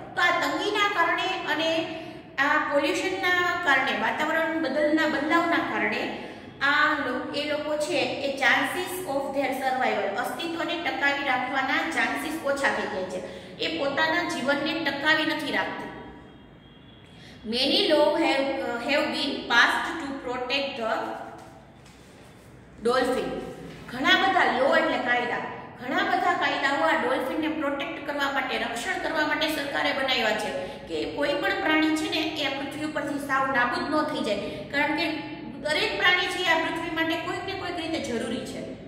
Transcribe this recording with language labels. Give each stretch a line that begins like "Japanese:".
Gujarati: તો આ તંગીના કારણે અને આ પોલ્યુશનના કારણે, વાતાવરણ બદલાવના કારણે એ લોકો છે એ
English: chances of their survival,
Gujarati: અસ્તિત્વને ટકાવી રાખવાના ચાન્સીસ ઓછા થઈ જાય છે. એ પોતાના જીવનને ટકાવી નથી રાખતી.
English: Many laws have been passed to protect the dolphin.
Gujarati: ઘણા બધા લો એટલે કાયદા, ઘણા બધા કાયદાઓ આ ડોલ્ફિનને પ્રોટેક્ટ કરવા માટે, રક્ષણ કરવા માટે સરકારે બનાવ્યા છે કે કોઈ પણ પ્રાણી છે ને એ આ પૃથ્વી ઉપરથી સાવ નાબૂદ ન થઈ જાય. કારણ કે દરેક પ્રાણી છે આ પૃથ્વી માટે કોઈક ને કોઈક રીતે જરૂરી છે.